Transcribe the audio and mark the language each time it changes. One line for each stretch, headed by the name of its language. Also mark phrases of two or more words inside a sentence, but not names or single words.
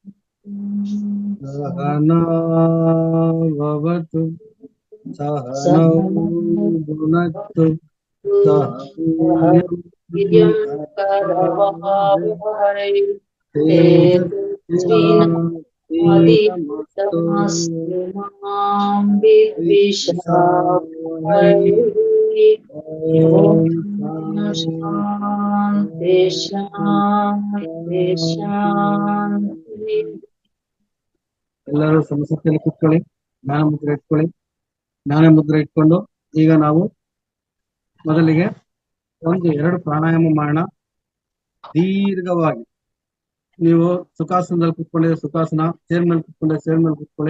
Sanskrit: ಸಹನಾವವತು ಸಹನೌ ಭುನಕ್ತು ಸಹ वीर्यं करवावहै तेजस्विनावधीतमस्तु मा विद्विषावहै। ॐ शान्ति शान्ति शान्ति।
Kannada: ಎಲ್ಲರೂ ಸಮಸ್ಥಿತಿಯಲ್ಲಿ ಕೂತ್ಕೊಳ್ಳಿ. ಜ್ಞಾನ ಮುದ್ರೆ ಇಟ್ಕೊಳ್ಳಿ. ಜ್ಞಾನ ಮುದ್ರೆ ಇಟ್ಕೊಂಡು ಈಗ ನಾವು ಮೊದಲಿಗೆ 1-2 ಪ್ರಾಣಾಯಾಮ ಮಾಡೋಣ. ದೀರ್ಘವಾಗಿ ನೀವು ಸುಖಾಸನದಲ್ಲಿ ಕೂತ್ಕೊಂಡಿದ್ರೆ ಸುಖಾಸನ, ಚೇರ್ ಮೇಲೆ ಕೂತ್ಕೊಂಡ್ರೆ ಚೇರ್ ಮೇಲೆ ಕೂತ್ಕೊಳ್ಳಿ.